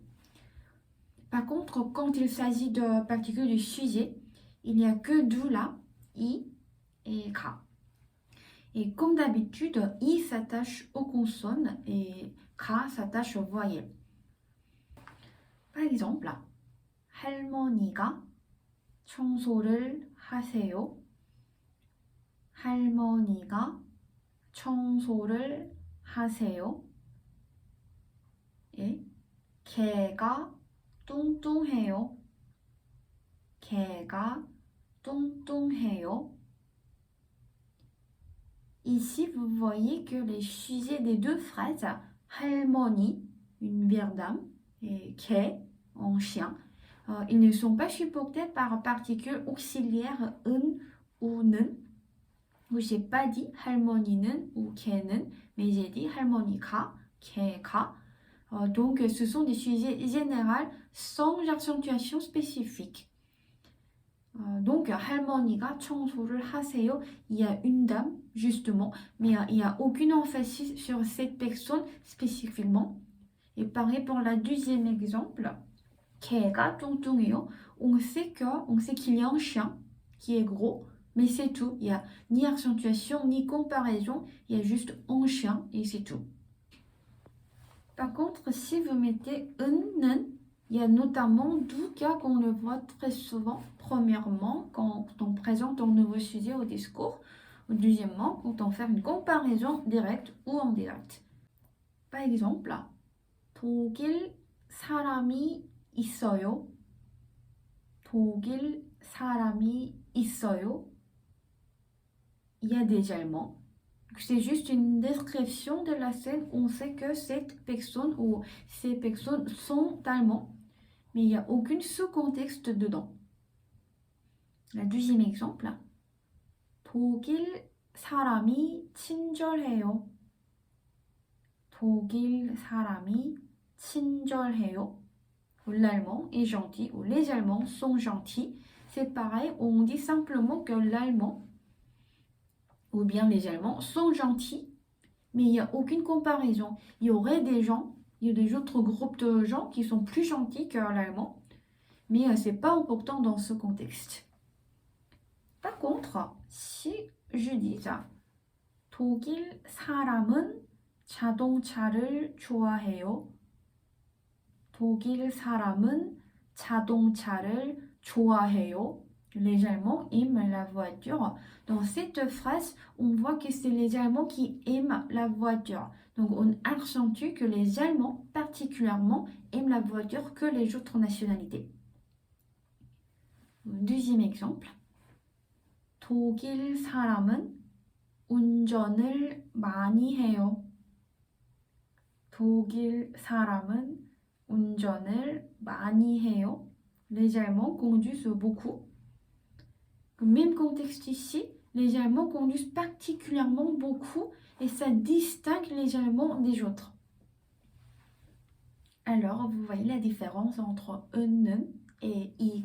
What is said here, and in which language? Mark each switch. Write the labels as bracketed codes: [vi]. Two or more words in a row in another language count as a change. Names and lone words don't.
[fr] Par contre, quand il s'agit de particules du sujet, il n'y a que deux là, i et k. Et comme d'habitude, i s'attache aux consonnes et k s'attache aux voyelles. Par exemple, [ko] 할머니가 청소를 하세요. 할머니가 청소를 하세요. Et 개가 뚱뚱해요. 개가 뚱뚱해요. [fr] Ici, vous voyez que les sujets des deux phrases, 할머니, une vieille dame, et 개, en chien, ils ne sont pas supportés par particules auxiliaires ou 는. Je n'ai pas dit 할머니는 ou 개는, mais j'ai dit [ko] 할머니가, 개가. [fr] Donc, ce sont des sujets généraux sans accentuation spécifique. Donc, [ko] 할머니가 청소를 하세요. [fr] Il y a une dame, justement, mais il n'y a aucune emphasis sur cette personne spécifiquement. Et pareil pour le deuxième exemple, [ko] 개가 뚱뚱해요. [fr] On sait qu'il y a un chien qui est gros, mais c'est tout. Il n'y a ni accentuation, ni comparaison. Il y a juste un chien et c'est tout. Par contre, si vous mettez 는, il y a notamment deux cas qu'on le voit très souvent. Premièrement, quand on présente un nouveau sujet au discours. Ou deuxièmement, quand on fait une comparaison directe ou indirecte. Par exemple, [ko] 독일 사람이 있어요. 독일 사람이 있어요. [fr] Il y a des Allemands. C'est juste une description de la scène. On sait que cette personne ou ces personnes sont allemands, mais il n'y a aucun sous-contexte dedans. Le deuxième exemple. [ko] 독일 사람이 친절해요. 독일 사람이 친절해요. [fr] L'allemand est gentil ou les Allemands sont gentils. C'est pareil, on dit simplement que l'allemand ou bien les Allemands sont gentils, mais il n'y a aucune comparaison. Il y aurait des gens, il y a des autres groupes de gens qui sont plus gentils que l'allemand, mais ce n'est pas important dans ce contexte. Par contre, si je dis ça, [ko] 독일 사람은 자동차를 좋아해요. 독일 사람은 자동차를 좋아해요. [fr] Les Allemands aiment la voiture. Dans cette phrase, on voit que c'est les Allemands qui aiment la voiture. Donc, on accentue que les Allemands, particulièrement, aiment la voiture que les autres nationalités. Deuxième exemple. [ko] 독일 사람은 운전을 많이 해요. 독일 사람은 운전을 많이 해요. [fr] Les Allemands conduisent beaucoup. Même contexte ici, les Allemands conduisent particulièrement beaucoup et ça distingue les Allemands des autres. Alors, vous voyez la différence entre 는 et ik.